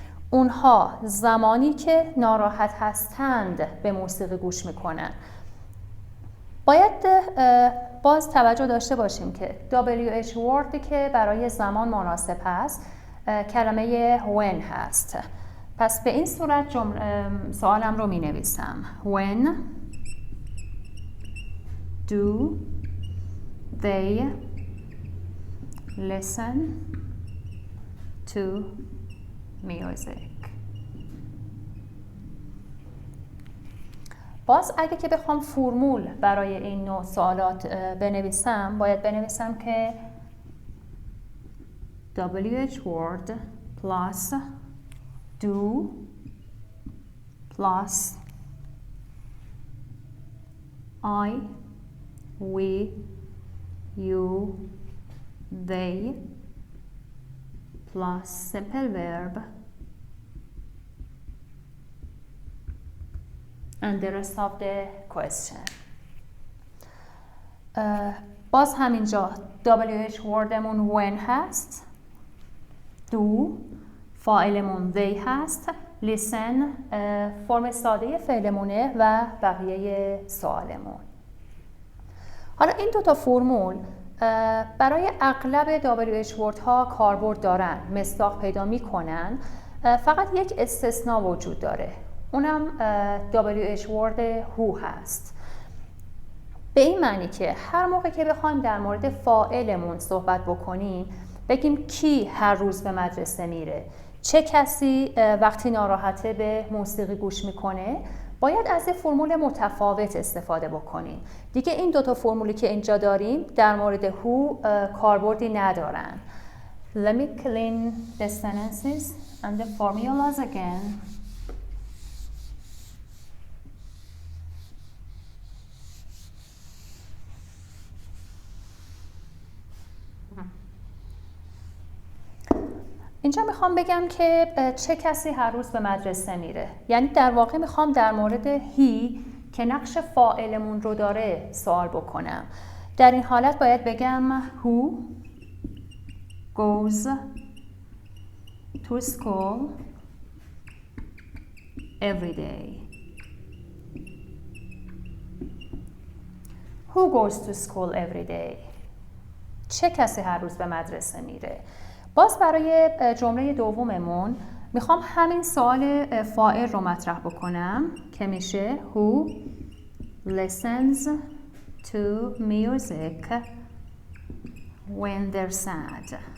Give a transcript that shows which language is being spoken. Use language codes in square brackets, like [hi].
[fa] اونها زمانی که ناراحت هستند به موسیقی گوش میکنن. باید باز توجه داشته باشیم که WH word که برای زمان مناسب هست کلمه when هست. پس به این صورت سوالم رو می نویسم. [en] When do they listen to music? [fa] باز اگه که بخوام فرمول برای این نوع سوالات بنویسم، باید بنویسم که [en] WH word plus do plus I, we, you, they plus simple verb and the rest of the question. [fa] باز همینجا WH wordمون when هست، do فاعلمون they هست، listen فرم ساده فعلمونه و بقیه سوالمون. حالا این دوتا فرمول برای اغلب WH word ها کاربرد دارن، مصداق پیدا میکنن. فقط یک استثناء وجود داره، اونم WH word who هست. به این معنی که هر موقع که بخوایم در مورد فاعلمون صحبت بکنیم، بگیم کی هر روز به مدرسه میره، چه کسی وقتی ناراحته به موسیقی گوش میکنه، باید از فرمول متفاوت استفاده بکنیم. دیگه این دوتا فرمولی که اینجا داریم در مورد who کاربردی ندارن. [en] Let me clean the sentences and the formulas again. [fa] اینجا میخوام بگم که چه کسی هر روز به مدرسه میره. یعنی در واقع میخوام در مورد he که نقش فاعلمون رو داره سوال بکنم. در این حالت باید بگم [en] who goes to school every day. Who goes to school every day? [fa] چه کسی هر روز به مدرسه میره؟ باز برای جمله دوممون میخوام همین سوال فاعل رو مطرح بکنم که میشه [en] Who listens to music when they're sad?